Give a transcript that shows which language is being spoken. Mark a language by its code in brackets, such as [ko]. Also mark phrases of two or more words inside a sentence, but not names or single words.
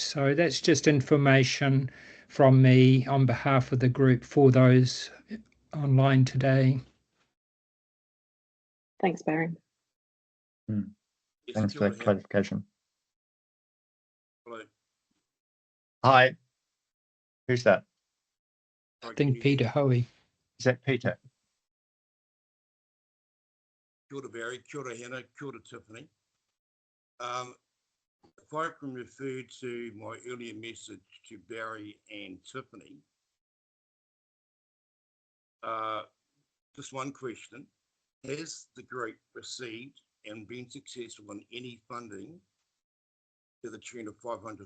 [en] So that's just information from me on behalf of the group for those online today. Thanks, Barry. Thanks for that clarification. Hello. Hi. Who's that? I think Peter Hoey. Is that Peter? [mi] Kia ora, Barry. Kia ora, Hannah. Kia ora, Tiffany. [en] If I can refer to my earlier message to Barry and Tiffany, just one question. Has the group received and been successful in any funding to the tune of $500,000?